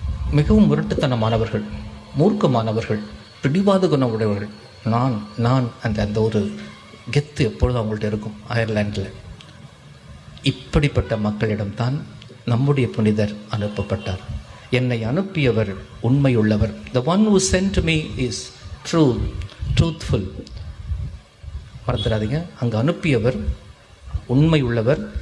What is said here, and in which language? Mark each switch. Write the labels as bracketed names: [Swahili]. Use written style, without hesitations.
[Tamil] மிகவும் முரட்டுத்தனமானவர்கள், மூர்க்கமானவர்கள், பிடிவாத குணம் உடையவர்கள். நான் அந்த ஒரு கெத்து எப்பொழுதும் அவங்கள்ட்ட இருக்கும் அயர்லாண்டில். இப்படிப்பட்ட மக்களிடம்தான் நம்முடைய புனிதர் அனுப்பப்பட்டார். என்னை அனுப்பியவர் உண்மையுள்ளவர். [English] The one who sent me is truthful. [Tamil] மறந்துடாதீங்க, அங்கு அனுப்பியவர் உண்மை உள்ளவர்.